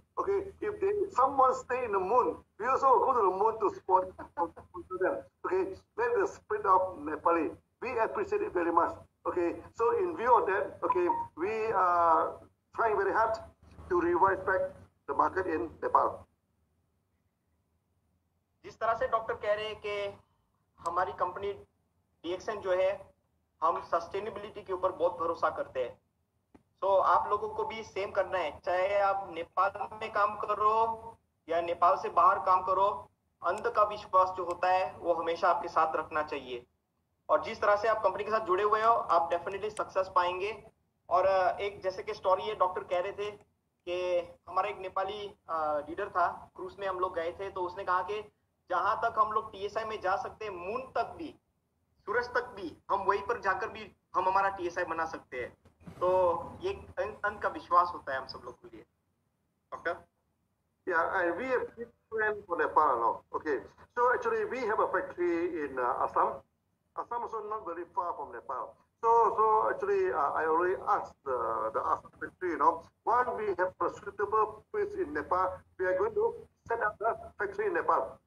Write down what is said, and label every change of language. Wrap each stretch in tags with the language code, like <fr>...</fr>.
<en>Okay, if someone stay in the moon, we also will go to the moon to support them. Okay, that's the spirit of Nepali. We appreciate it very much. Okay, so in view of that, okay, we are trying very hard to revive back the market in Nepal.</en> <hi>जिस तरह से doctor कह रहे हैं कि हमारी company DXN जो है हम सस्टेनेबिलिटी के ऊपर बहुत भरोसा करते हैं, तो आप लोगों को भी सेम करना है, चाहे आप नेपाल में काम करो या नेपाल से बाहर काम करो, अंध का विश्वास जो होता है वो हमेशा आपके साथ रखना चाहिए। और जिस तरह से आप कंपनी के साथ जुड़े हुए हो, आप डेफिनेटली सक्सेस पाएंगे। और एक जैसे कि स्टोरी है, डॉक्टर कह रहे थे कि हमारा एक नेपाली लीडर था, क्रूज में हम लोग गए थे, तो उसने कहा कि जहां तक हम लोग TSI में जा सकते हैं, मून तक भी, सूरज तक भी, हम वहीं पर जाकर भी हम हमारा TSI बना सकते हैं। तो ये अंत का विश्वास होता है हम सब लोग के लिए। Doctor?</hi> <en>Yeah, and we have big plan for Nepal now. Okay, so actually we have a factory in Assam. Assam is not very far from Nepal. So actually I already asked the Assam factory. One, we have a suitable place in Nepal. We are going to set up the factory in Nepal.</en>